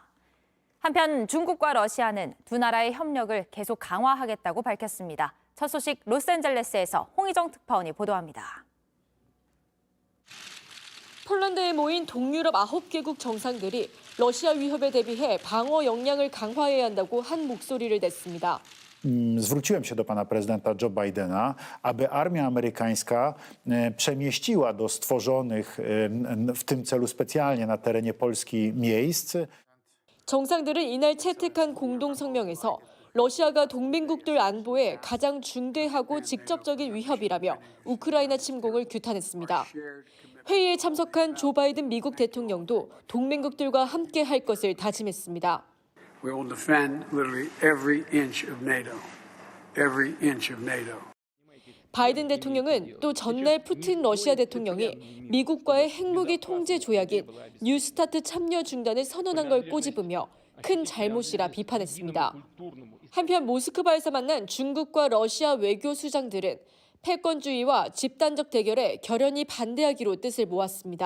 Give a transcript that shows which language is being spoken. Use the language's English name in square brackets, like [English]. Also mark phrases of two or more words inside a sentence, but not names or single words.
[Korean] 한편 중국과 러시아는 두 나라의 협력을 계속 강화하겠다고 밝혔습니다. 첫 소식 로스앤젤레스에서 홍희정 특파원이 보도합니다. 폴란드에 모인 동유럽 9개국 정상들이 러시아 위협에 대비해 방어 역량을 강화해야 한다고 한 목소리를 냈습니다. [Polish] Zwróciłem się do pana prezydenta Joe Bidena, aby armia amerykańska przemieściła do stworzonych w tym celu specjalnie na terenie Polski miejsc. [Korean] 정상들은 이날 채택한 공동 성명에서 러시아가 동맹국들 안보에 가장 중대하고 직접적인 위협이라며 우크라이나 침공을 규탄했습니다. 회의에 참석한 조 바이든 미국 대통령도 동맹국들과 함께 할 것을 다짐했습니다. [English] We will defend literally every inch of NATO. Every inch of NATO. [Korean] 바이든 대통령은 또 전날 푸틴 러시아 대통령이 미국과의 핵무기 통제 조약인 뉴스타트 참여 중단을 선언한 걸 꼬집으며 큰 잘못이라 비판했습니다. 한편 모스크바에서 만난 중국과 러시아 외교 수장들은 패권주의와 집단적 대결에 결연히 반대하기로 뜻을 모았습니다.